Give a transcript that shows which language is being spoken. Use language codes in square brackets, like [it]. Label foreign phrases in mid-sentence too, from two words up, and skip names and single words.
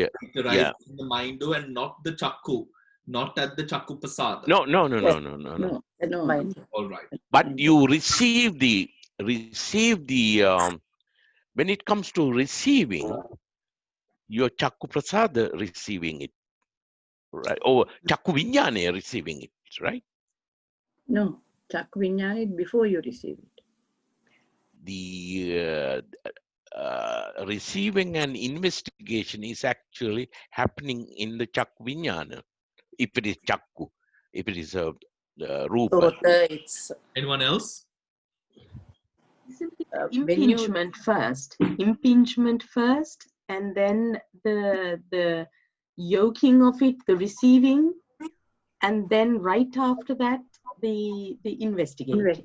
[en] it arises in the mind and not the chakku, not at the [pi] chakku pasada. [en] No. All right. But you receive the when it comes to receiving, your [pi] chakku prasada [en] receiving it, right? Or [pi] chakku vijnana [en] receiving it, right? No, [pi] chakku vijnana [en] is before you receive it. The receiving and investigation is actually happening in the [pi] chakku vijnana. [en] If it is chakku, if it is a rupa. Anyone else? Impingement first. Impingement first, and then the yoking of it, the receiving, and then right after that the investigating.